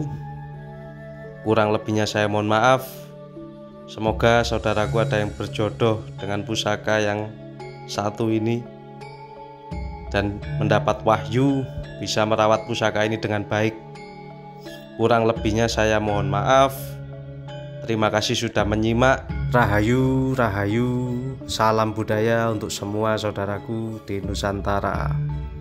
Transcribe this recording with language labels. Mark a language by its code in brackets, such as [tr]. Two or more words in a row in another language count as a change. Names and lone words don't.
[id] Kurang lebihnya saya mohon maaf. Semoga saudaraku ada yang berjodoh dengan pusaka yang satu ini dan mendapat wahyu bisa merawat pusaka ini dengan baik. Kurang lebihnya saya mohon maaf. Terima kasih sudah menyimak. Rahayu, rahayu. Salam budaya untuk semua saudaraku di Nusantara.